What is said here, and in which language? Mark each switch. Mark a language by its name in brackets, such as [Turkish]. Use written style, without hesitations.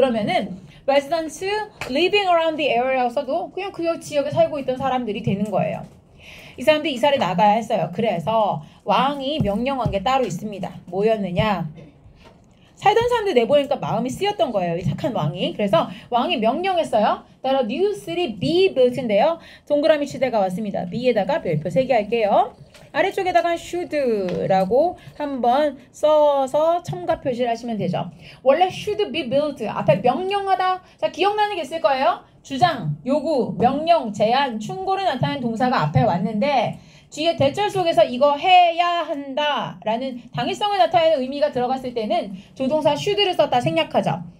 [Korean] 그러면은 [English] residents living around the area [Korean] 라고 써도 그냥 그 지역에 살고 있던 사람들이 되는 거예요. 이 사람들이 이사를 나가야 했어요. 그래서 왕이 명령한 게 따로 있습니다. 뭐였느냐? 살던 사람들 내보니까 마음이 쓰였던 거예요. 이 착한 왕이. 그래서 왕이 명령했어요. 따라 [English] new city be built인데요. [Korean] 동그라미 치대가 왔습니다. be에다가 별표 3개 할게요. 아래쪽에다가 should라고 한번 써서 첨가 표시를 하시면 되죠. 원래 should be built 앞에 명령하다. 자 기억나는 게 있을 거예요. 주장, 요구, 명령, 제안, 충고를 나타내는 동사가 앞에 왔는데 뒤에 대절 속에서 이거 해야 한다 라는 당위성을 나타내는 의미가 들어갔을 때는 조동사 should를 썼다 생략하죠.